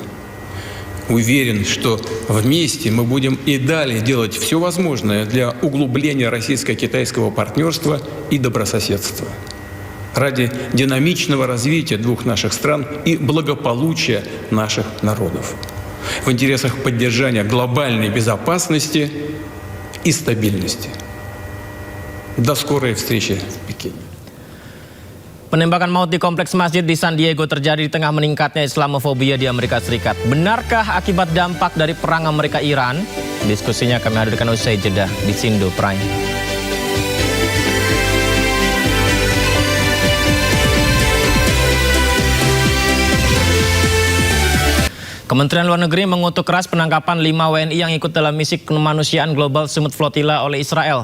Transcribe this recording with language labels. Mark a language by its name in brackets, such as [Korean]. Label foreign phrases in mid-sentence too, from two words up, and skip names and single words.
[Russian] Уверен, что вместе мы будем и далее делать все возможное для углубления российско-китайского партнерства и добрососедства. Ради динамичного развития двух наших стран и благополучия наших народов. В интересах поддержания глобальной безопасности и стабильности. До скорой встречи в Пекине. [Indonesian] Penembakan maut di kompleks masjid di San Diego terjadi di tengah meningkatnya Islamofobia di Amerika Serikat. Benarkah akibat dampak dari perang Amerika-Iran? Diskusinya kami hadirkan usai jeda di Sindo Prime. Kementerian Luar Negeri mengutuk keras penangkapan 5 WNI yang ikut dalam misi kemanusiaan Global Summit Flotilla oleh Israel.